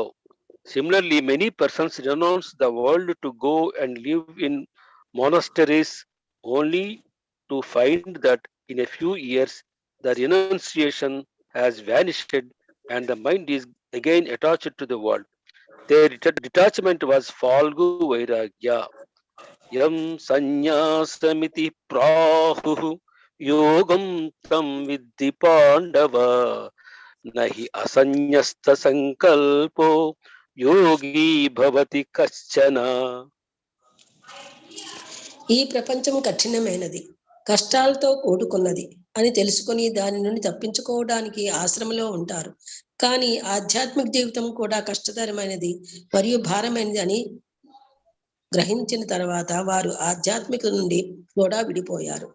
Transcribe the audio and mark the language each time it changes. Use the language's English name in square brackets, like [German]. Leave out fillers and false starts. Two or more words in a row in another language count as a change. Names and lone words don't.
[English] Similarly, many persons renounce the world to go and live in monasteries only to find that in a few years the renunciation has vanished and the mind is again attached to the world. Their detachment was [Sanskrit] Falgu Vairagya. Yam sanyasamiti prahu yogam tam vidhi pandava, nahi asanyasta sankalpo yogi bhavati kaschana. [Telugu] ఈ ప్రపంచం కఠినమైనది, కష్టాలతో కూడుకున్నది అని తెలుసుకొని దాని నుండి తప్పించుకోవడానికి ఆశ్రమంలో ఉంటారు. కానీ ఆధ్యాత్మిక జీవితం కూడా కష్టతరమైనది మరియు భారమైనది అని గ్రహించిన తర్వాత వారు ఆధ్యాత్మిక నుండి కూడా విడిపోయారు.